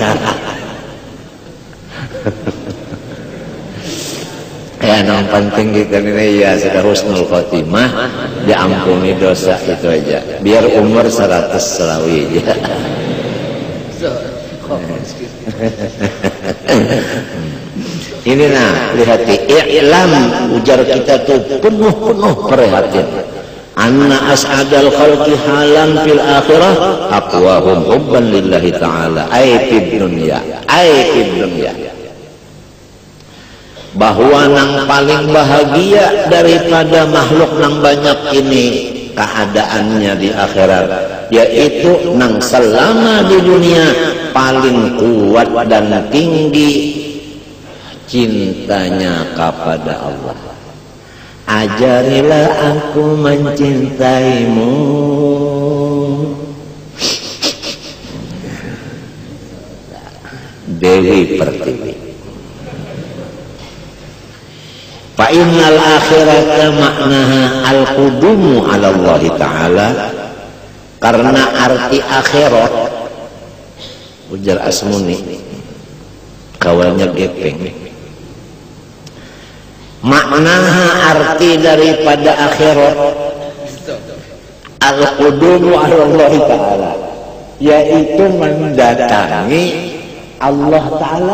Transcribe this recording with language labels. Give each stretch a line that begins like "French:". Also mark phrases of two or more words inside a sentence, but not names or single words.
Banjar: Ya yang penting kita ini ya sudah
Arabic: حسن الخاتمة,
Banjar: diampuni dosa itu aja. Biar umur 100 selawi aja. Ini nah, lihat i'lam ujar kita tuh penuh perhatian.
Arabic: أن أسعد الخلق حالا في الآخرة أقواهم حبا لله تعالى أي في الدنيا.
Banjar: Bahwa nang paling bahagia daripada makhluk nang banyak ini keadaannya di akhirat, yaitu nang selama di dunia paling kuat dan tinggi cintanya kepada Allah.
Indonesian: Ajarilah aku mencintaimu. Dewi Pertiwi.
Arabic: فإن الآخرة معناها القدوم على الله تعالى,
Banjar: karena arti akhirat ujar Asmuni kawalnya gepeng, maknaha arti daripada akhirat
Arabic: القدوم على الله تعالى,
Banjar: yaitu mendatangi Allah Ta'ala.